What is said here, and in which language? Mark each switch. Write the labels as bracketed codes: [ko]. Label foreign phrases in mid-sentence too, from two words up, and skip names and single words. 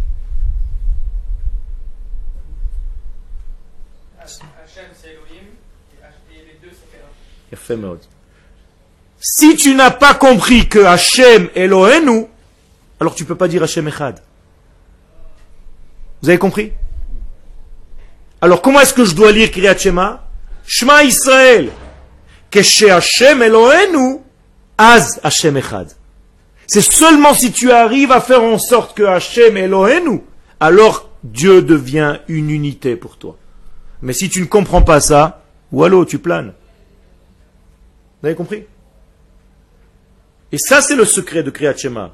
[fr] Hachem, c'est Elohim, et les deux, c'est Elohim. Il a fait mode. Si tu n'as pas compris que [he] ה' אלוהינו, [fr] alors tu ne peux pas dire [he] ה' אחד. [fr] Vous avez compris? Alors comment est-ce que je dois lire [he] קריאת שמע? שמע ישראל. כשה' אלוהינו, אז ה' אחד. [fr] C'est seulement si tu arrives à faire en sorte que [he] ה' אלוהינו, [fr] alors Dieu devient une unité pour toi. Mais si tu ne comprends pas ça, wallo, tu planes. Vous avez compris? Et ça, c'est le secret de [he] קריאת שמע.